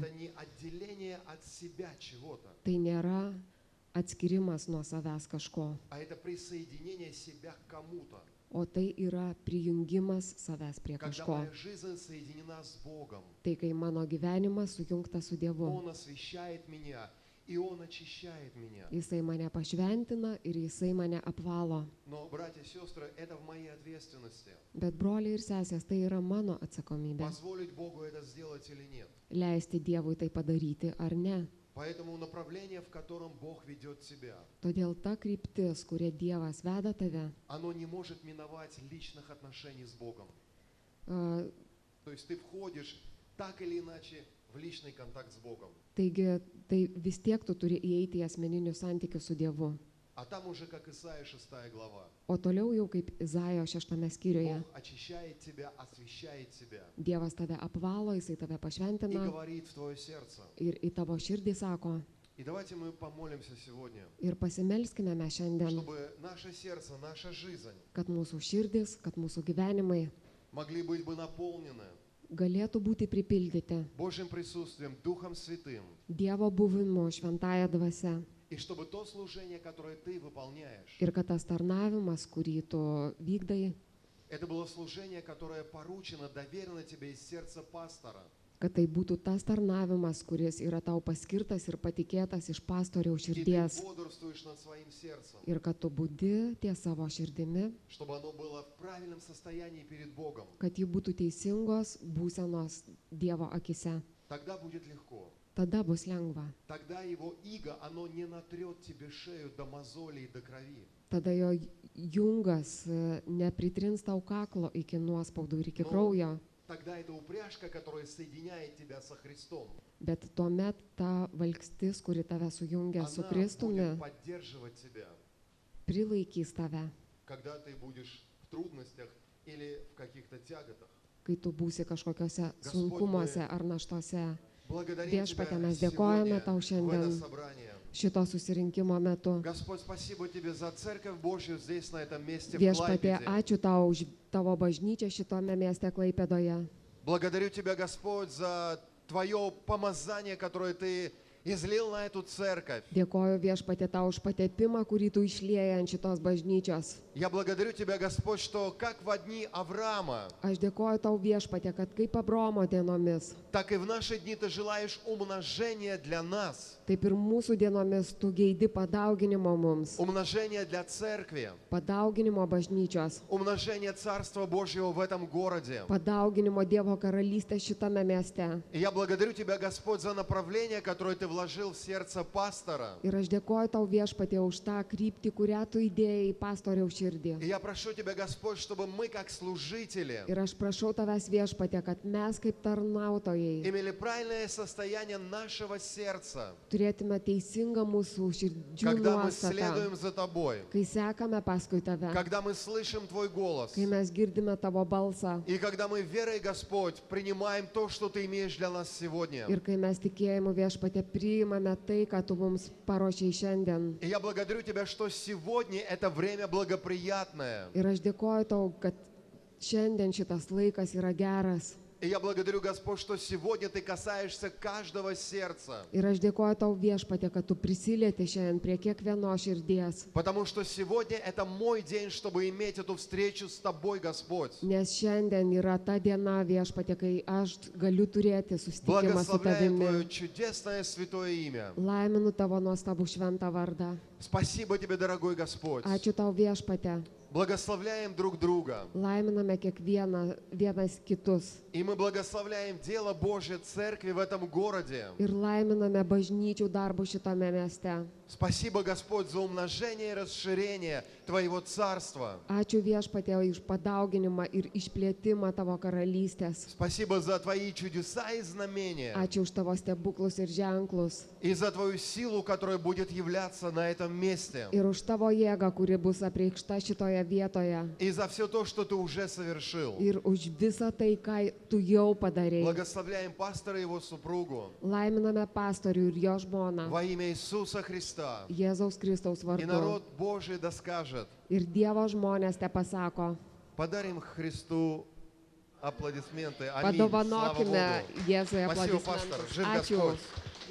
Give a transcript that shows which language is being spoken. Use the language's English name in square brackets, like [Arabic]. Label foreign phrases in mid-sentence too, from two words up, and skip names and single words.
[Russian] это не отделение от себя чего-то, [Lithuanian] Tai nėra atskirimas nuo savęs kažko, [Russian] а это присоединение себя к кому-то. [Lithuanian] o tai yra prijungimas savęs prie [Russian] Когда [Lithuanian] kažko. [Russian] моя жизнь соединена с Богом, [Lithuanian] Tai kai mano gyvenimas sujungtas su Dievu. [Russian] Он освящает меня, и Он очищает меня. [Lithuanian] Jisai mane pašventina ir jisai mane apvalo. [Russian] Но, братья и сестры, это в моей ответственности. [Lithuanian] Bet broliai ir sesės, tai yra mano atsakomybė. [Russian] Позволить Богу это сделать или нет. [Lithuanian] Leisti Dievui tai padaryti ar ne. [Russian] Поэтому направление, в котором Бог ведет тебя, [Lithuanian] Todėl ta kryptis, kuria Dievas veda tave, [Russian] оно не может миновать личных отношений с Богом. a, То есть ты входишь так или иначе в личный контакт с Богом. [Lithuanian] taigi tai vis tiek tu turi įeiti į asmeninius santykius su Dievu. [Russian] А там уже, как Исаия 6 глава, [Lithuanian] O toliau jau kaip Izaijo 6 skyriuje, [Russian] Бог очищает тебя, освящает тебя [Lithuanian] Dievas tave apvalo, jisai tave [Russian] и [Lithuanian] pašventina [Russian] говорит в твое сердце. [Lithuanian] ir į tavo širdį sako. [Russian] И давайте мы помолимся сегодня, [Lithuanian] Ir pasimelskime mes šiandien, [Russian] чтобы наше сердце, наша жизнь [Lithuanian] kad mūsų širdis, kad mūsų gyvenimai [Russian] могли быть бы наполнены [Lithuanian] galėtų būti pripildyti [Russian] Божьим присутствием, Духом Святым. [Lithuanian] Dievo buvimu, šventąją dvasia. [Russian] И чтобы то служение, которое ты выполняешь, [Lithuanian] Ir kad tas tarnavimas, kurį tu vykdai, [Russian] это было служение, которое поручено, доверено тебе из сердца пастора. [Lithuanian] kad tai būtų tas tarnavimas, kuris yra tau paskirtas ir patikėtas iš pastoriaus [Russian] И ты [Lithuanian] širdies. [Russian] бодрствуешь над своим сердцем, [Lithuanian] Ir kad tu būdi ties savo širdimi, [Russian] чтобы оно было в правильном состоянии перед Богом. [Lithuanian] kad ji būtų teisingos būsenos Dievo akise. [Russian] Тогда будет легко. [Lithuanian] Tada bus lengva. [Russian] Тогда его иго, оно не натрет тебе шею до мозолей, до крови. [Lithuanian] Tada jo jungas nepritrins tau kaklo iki nuospaudų ir iki [Russian] No. [Lithuanian] kraujo. [Russian] Тогда это упряжка, которая соединяет тебя со Христом. [Lithuanian] Bet tuomet ta valkstis, kuri tave sujungia su [Russian] Она [Lithuanian] Kristumi, [Russian] будет поддерживать тебя, [Lithuanian] prilaikys tave, [Russian] когда ты будешь в трудностях или в каких-то тяготах. [Lithuanian] kai tu būsi kažkokiose sunkumuose ar naštose. [Russian] Благодарим [Lithuanian] Viešpatie, [Russian] тебя [Lithuanian] mes dėkojame [Russian] сегодня [Lithuanian] tau [Russian] в это [Lithuanian] šiandien [Russian] собрание. [Lithuanian] šito susirinkimo metu. [Russian] Господь, спасибо тебе за Церковь Божью здесь, на этом месте, в [Lithuanian] Viešpatie, [Russian] Клайпеде. [Lithuanian] ačiū tau už tavo bažnyčią šitome mieste Klaipėdoje. [Russian] Благодарю тебя, Господь, за твое помазание, которое ты излил на эту церковь. [Lithuanian] Dėkoju viešpatie tau už patepimą, kurį tu išlieji ant šitos bažnyčios. [Russian] Я благодарю Тебя, Господь, что как в дни Авраама, [Lithuanian] Aš dėkoju tau viešpatie, kad kaip Abraomo dienomis, [Russian] так и в наши дни Ты желаешь умножения для нас, [Lithuanian] taip ir mūsų dienomis tu geidi padauginimo mums, [Russian] умножения для церкви, [Lithuanian] padauginimo bažnyčios, [Russian] умножения Царства Божьего в этом городе. [Lithuanian] padauginimo Dievo karalystės šitame mieste. [Russian] И я благодарю Тебя, Господь, за направление, которое Ты вложил в сердце пастора. [Lithuanian] Ir aš dėkoju tau viešpatie už tą kryptį, kurią tu įdėjai į pastoriaus širdį. [Russian] И я прошу Тебя, Господь, чтобы мы, как служители, [Lithuanian] Ir aš prašau tavęs viešpatie, kad mes kaip tarnautojai [Russian] имели правильное состояние нашего сердца, [Lithuanian] turėtume teisingą mūsų širdžių [Russian] когда мы [Lithuanian] nuostatą, [Russian] следуем за Тобой, [Lithuanian] kai sekame paskui tave, [Russian] когда мы слышим Твой голос, [Lithuanian] kai mes girdime tavo balsą [Russian] и когда мы верой, Господь, принимаем то, что Ты имеешь для нас сегодня. [Lithuanian] ir kai mes tikėjimu viešpatie priimame tai, ką tu mums paruošei šiandien. [Russian] И я благодарю Тебя, что сегодня это время благоприятное. [Lithuanian] Ir aš dėkoju tau, kad šiandien šitas laikas yra geras. [Russian] И я благодарю, Господь, что сегодня Ты касаешься каждого сердца. [Lithuanian] Ir aš dėkoju tau viešpatie, kad tu prisilieti šiandien prie kiekvieno širdies. [Russian] Потому что сегодня это мой день, чтобы иметь эту встречу с Тобой, Господь. [Lithuanian] Nes šiandien yra ta diena viešpatie, kai aš galiu turėti susitikimą su [Russian] Благословляю Твое [Lithuanian] tavimi. [Russian] чудесное святое имя. [Lithuanian] Laiminu tavo nuostabų šventą vardą. [Russian] Спасибо Тебе, дорогой Господь. [Lithuanian] Ačiū tau viešpatie. [Russian] Благословляем друг друга. [Lithuanian] Laiminame vienas kitus. [Russian] И мы благословляем дело Божье Церкви в этом городе. [Lithuanian] Ir laiminame bažnyčių darbų šitame mieste. [Russian] Спасибо, Господь, за умножение и расширение Твоего Царства. [Lithuanian] Ačiū viešpatie už padauginimą ir išplėtimą tavo karalystės. [Russian] Спасибо за Твои чудеса и знамения. [Lithuanian] Ačiū už tavo stebuklus ir ženklus. [Russian] И за Твою силу, которая будет являться на этом месте. [Lithuanian] Ir už tavo jėgą, kuri bus apreikšta šitoje vietoje. [Russian] И за все то, что Ты уже совершил. [Lithuanian] Ir už visą tai, ką tu jau padarei. [Russian] Благословляем пастора и его супругу. [Lithuanian] Laiminame pastorių ir jo žmoną. [Russian] Во имя Иисуса Христа. [Lithuanian] Jėzaus Kristaus [Russian] И [Lithuanian] vardu. [Russian] народ Божий да скажет. [Lithuanian] Ir Dievo žmonės te pasako. [Russian] Подарим Христу аплодисменты. Аминь. Слава [Lithuanian] Padovanokime [Russian] Богу. [Lithuanian] Jėzui [Russian] Спасибо, пастор. [Lithuanian] aplodismentus. [Russian] Жив [Lithuanian] Ačiū. [Russian] Господь.